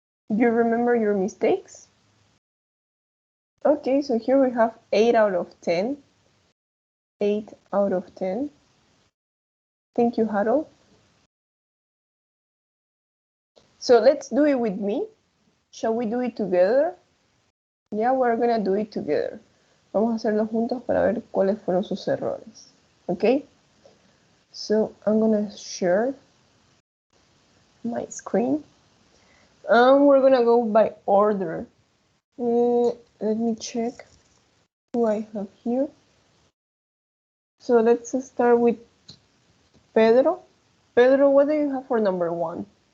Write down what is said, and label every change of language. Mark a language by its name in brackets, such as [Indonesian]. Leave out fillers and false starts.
[English] Do you remember your mistakes? Okay, so here we have 8 out of 10. 8 out of 10. Thank you, Harold. So let's do it with me. Shall we do it together? Yeah, we're gonna do it together. [Spanish] Vamos a hacerlo juntos para ver cuáles fueron sus errores. [English] Okay? So I'm gonna share my screen. We're gonna go by order. Let me check who I have here. So let's start with Pedro. Pedro, what do you have for number 1?